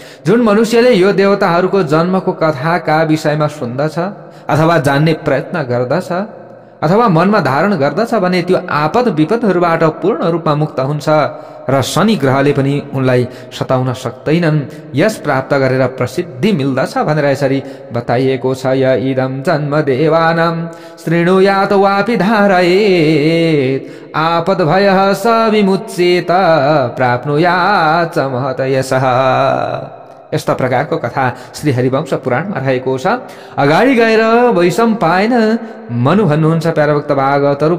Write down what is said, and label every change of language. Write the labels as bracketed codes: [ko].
[ne] जुन मनुष्यले यो देवताहरूको जन्मको कथाका विषयमा सुन्दछ अथवा जान्ने प्रयत्न गर्दछ अथवा मनमा धारण गर्दछ भने त्यो आपद विपदहरूबाट पूर्ण रूपमा मुक्त हुन्छ र शनि ग्रहले पनि उनलाई सताउन सक्दैनन्। यस प्राप्त गरेर प्रसिद्धि मिल्दछ भनेर यसरी बताइएको छ। [sa] य इदं जन्म देवानां शृणुयात वापि धारयेत् आपद भयः स विमुच्येत प्राप्नुयात् च महत यशः। [ne] यस्ता प्रकारको कथा श्री हरिवंश पुराणमा रहेको छ। अगाडि गएर वैशम्पायन मनु भन्नुहुन्छ प्यारा भक्त भागवतहरू।